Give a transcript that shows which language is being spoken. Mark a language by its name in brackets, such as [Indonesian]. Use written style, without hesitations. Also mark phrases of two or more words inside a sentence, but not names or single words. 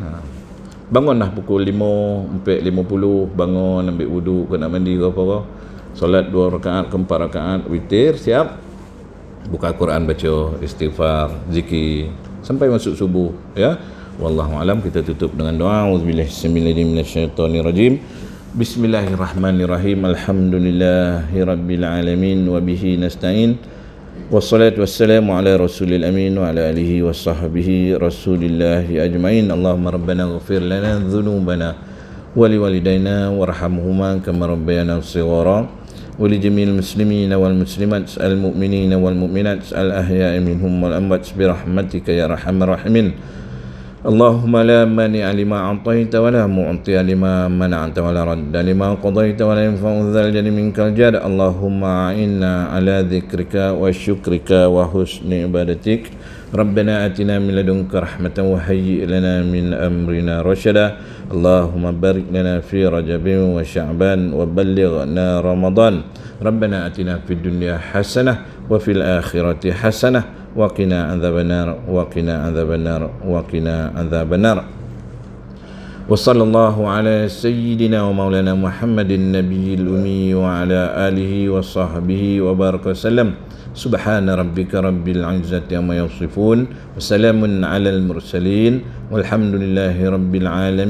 [Malay] Bangunlah pukul 5.50, bangun, ambil wudu, kena mandi ke apa, solat 2 rakaat ke 4 rakaat, witir, siap, buka Quran, baca, istighfar, zikir sampai masuk subuh ya. [Arabic] والله أعلم. [Malay] Kita tutup dengan doa. [Arabic] أعوذ بالله من الشيطان الرجيم. بسم الله الرحمن الرحيم. الحمد لله رب العالمين وبه نستعين. والصلاة والسلام على رسول الأمين وعلى آله وصحبه رسول الله أجمعين. اللهم ربنا اغفر لنا ذنوبنا ولوالدينا وارحمهما كما ربيانا صغارا ولجميع المسلمين والمسلمات المؤمنين والمؤمنات الأحياء منهم والأموات برحمتك يا أرحم الراحمين. اللهم لا مانع لما أعطيت ولا معطي لما منعت ولا راد لما قضيت ولا ينفع ذا الجد منك الجد. اللهم أعنا على ذكرك وشكرك وحسن عبادتك. ربنا آتنا من لدنك رحمة وهيئ لنا من أمرنا رشدا. اللهم بارك لنا في رجب وشعبان وبلغنا رمضان. ربنا آتنا في الدنيا حسنة وفي الآخرة حسنة وقنا عذاب النار وقنا عذاب النار وقنا عذاب النار. وصلى الله على سيدنا ومولانا محمد النبي الأمي وعلى آله وصحبه وبارك وسلم. سبحان ربك رب العزة عما يصفون وسلام على المرسلين والحمد لله رب العالمين.